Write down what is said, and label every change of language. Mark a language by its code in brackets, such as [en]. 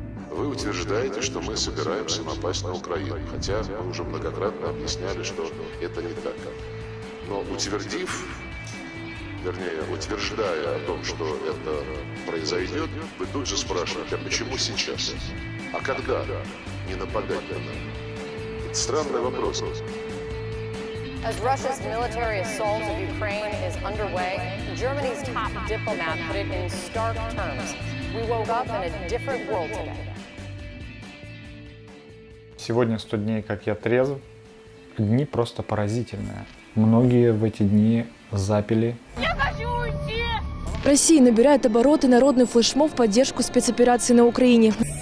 [ru] Вы утверждаете, что мы собираемся напасть на Украину, хотя вы уже многократно объясняли, что это не так. Но утверждая о том, что это произойдет, вы тут же спрашиваете, а почему сейчас? А когда не нападать на нас? Это странный вопрос. [en] As Russia's military assault of Ukraine is underway, Germany's top diplomat put it in stark terms. We woke up in a different world today. [ru] Сегодня 100 дней, как я трезв. Дни просто поразительные. Многие в эти дни запили. Я хочу уйти! Россия набирает обороты, народный флешмоб в поддержку спецоперации на Украине.